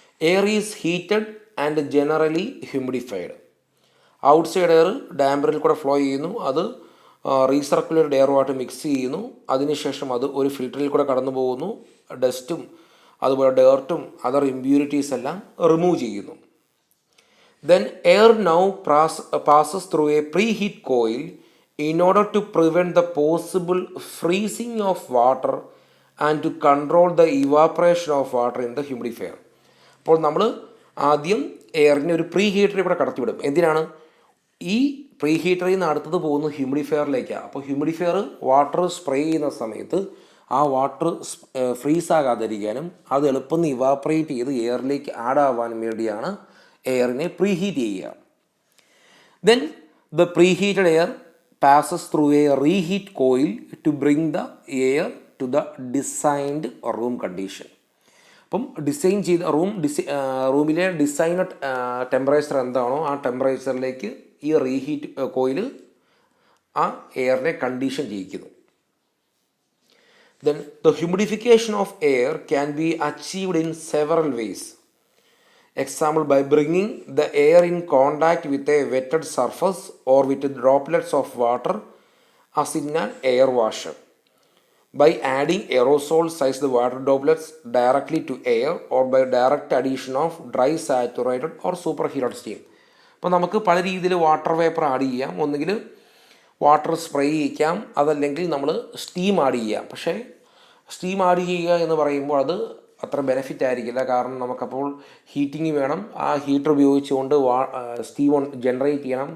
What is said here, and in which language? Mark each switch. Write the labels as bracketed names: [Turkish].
[English] Air is heated and generally humidified. [Malayalam] Outside air ഡാമ്പറിൽ കൂടെ flow ചെയ്യുന്നു. അത് റീസർക്കുലേറ്റഡ് എയറുമായിട്ട് മിക്സ് ചെയ്യുന്നു. അതിനുശേഷം അത് ഒരു ഫിൽറ്ററിൽ കൂടെ കടന്നു പോകുന്നു. ഡസ്റ്റും അതുപോലെ ഡേർട്ടും അതർ ഇമ്പ്യൂരിറ്റീസ് എല്ലാം റിമൂവ് ചെയ്യുന്നു. [English] Then air now passes through a preheat coil in order to prevent the possible freezing of water and to control the evaporation of water in the humidifier. [Malayalam] അപ്പോൾ നമ്മൾ ആദ്യം എയറിനെ ഒരു പ്രീ ഹീറ്ററിൽ കൂടെ കടത്തിവിടും. എന്തിനാണ്? ഈ pre ഹീറ്ററിൽ നിന്ന് അടുത്തത് പോകുന്നത് ഹ്യൂമിഡിഫയറിലേക്കാണ്. അപ്പോൾ ഹ്യൂമിഡിഫയർ വാട്ടർ സ്പ്രേ ചെയ്യുന്ന സമയത്ത് ആ വാട്ടർ ഫ്രീസ് ആകാതിരിക്കാനും അത് എളുപ്പം ഇവാപ്പറേറ്റ് ചെയ്ത് എയറിലേക്ക് ആഡ് ആവാനും വേണ്ടിയാണ് എയറിനെ പ്രീ ഹീറ്റ് ചെയ്യുക. [English] Then the preheated air passes through a reheat coil to bring the air to the designed room condition. [Malayalam] അപ്പം ഡിസൈൻ ചെയ്ത റൂമിലെ ഡിസൈനഡ് ടെമ്പറേച്ചർ എന്താണോ ആ ടെമ്പറേച്ചറിലേക്ക് ഈ റീഹീറ്റ് കോയിൽ ആ എയറിനെ condition ചെയ്യിക്കുന്നു. [English] Then the humidification of air can be achieved in several ways. Example, by bringing the air in contact with a wetted surface or with droplets of water as in an air washer. By adding aerosol sized water droplets directly to air or by direct addition of dry saturated or superheated steam. [Malayalam] അപ്പോൾ നമുക്ക് പല രീതിയിൽ water vapour add ചെയ്യാം. ഒന്നുകിൽ water spray ചെയ്യിക്കാം, അതല്ലെങ്കിൽ നമ്മൾ steam add ചെയ്യാം. പക്ഷേ സ്റ്റീം ആഡ് ചെയ്യുക എന്ന് പറയുമ്പോൾ അത് അത്ര ബെനിഫിറ്റ് ആയിരിക്കില്ല. കാരണം നമുക്കപ്പോൾ ഹീറ്റിംഗ് വേണം. ആ ഹീറ്റർ ഉപയോഗിച്ചുകൊണ്ട് സ്റ്റീം ജനറേറ്റ് ചെയ്യണം.